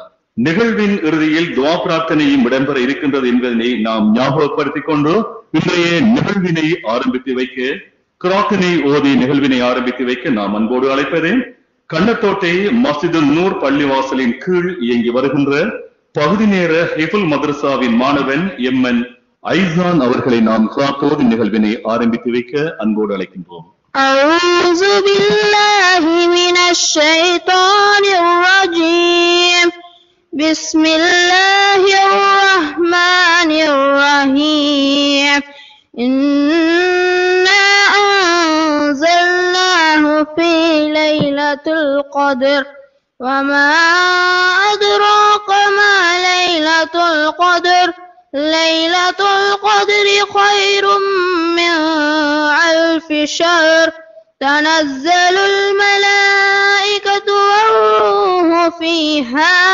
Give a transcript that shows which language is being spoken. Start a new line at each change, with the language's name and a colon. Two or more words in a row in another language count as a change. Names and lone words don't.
Tamil: நிகழ்வின் இறுதியில் துவா பிரார்த்தனையும் இடம்பெற இருக்கின்றது என்பதனை நாம் ஞாபகப்படுத்திக் கொண்டு இன்றைய நிகழ்வினை ஆரம்பித்து வைக்க கிராத்தினை ஓதி நிகழ்வினை ஆரம்பித்து வைக்க நாம் அன்போடு அழைப்பது கண்ணத்தோட்டை மஸ்ஜிதுன் நூர் பள்ளிவாசலின் கீழ் இயங்கி வருகின்ற பகுதி நேர ஹிஃபுல் மதரசாவின் மாணவன் MN ஐசான் அவர்களை நாம் கிராத்தோதி நிகழ்வினை ஆரம்பித்து வைக்க அன்போடு அழைக்கின்றோம்.
Arabic: أعوذ بالله من الشيطان الرجيم بسم الله الرحمن الرحيم إنا أنزلناه في ليلة القدر وما أدراك ما ليلة القدر ليلة القدر خير من 1000 شهر تنزل الملائكة والروح فيها